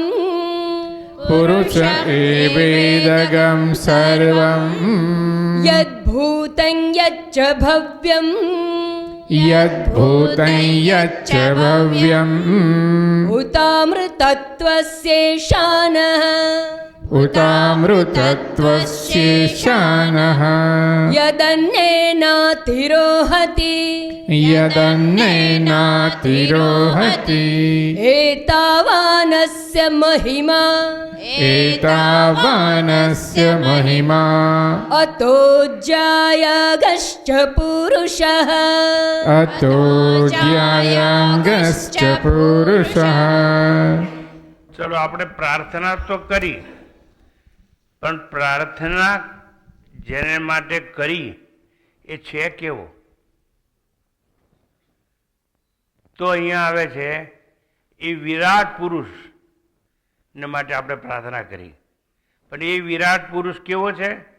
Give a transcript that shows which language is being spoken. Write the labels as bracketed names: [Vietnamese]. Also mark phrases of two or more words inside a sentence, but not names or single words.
[Sanskrit] પુરુષ એવેદગમ સર્વમ યદ્ભૂतं યચ્ચ ભવ્યમ યદ્ભૂतं યચ્ચ ભવ્યમ ભૂતામૃતત્વસ્યેશાનઃ उतामृतत्वशेषानः यदन्नेनातिरोहति यदन्नेनातिरोहति एतावानस्य महिमा एतावानस्य महिमा अतो ज्यायागश्च पुरुषः अतो ज्यायाङ्गश्च पुरुषः. [Gujarati] ચલો આપણે પ્રાર્થના તો કરી, પણ પ્રાર્થના જેને માટે કરી એ છે કેવો? તો અહીંયા આવે છે એ વિરાટ પુરુષ ને માટે આપણે પ્રાર્થના કરી, પણ એ વિરાટ પુરુષ કેવો છે?